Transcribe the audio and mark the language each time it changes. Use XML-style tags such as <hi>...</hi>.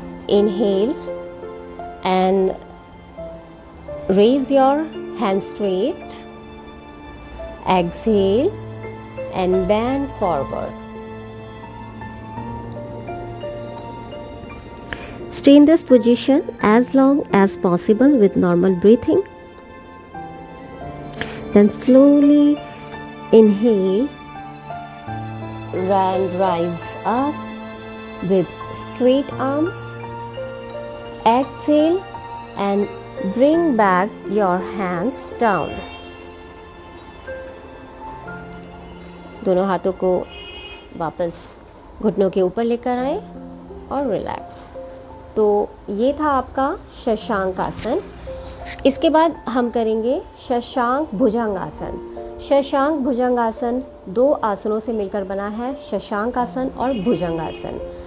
<en>Inhale and raise your hand straight. Exhale and bend forward. Stay in this position as long as possible with normal breathing. Then slowly inhale and rise up with straight arms. Exhale and bring back your hands down.</en> <hi>दोनों हाथों को वापस घुटनों के ऊपर लेकर आएं और रिलैक्स। तो ये था आपका शशांक आसन। इसके बाद हम करेंगे शशांक भुजंगासन। शशांक भुजंगासन 2 आसनों से मिलकर बना है, शशांक आसन और भुजंगासन।</hi>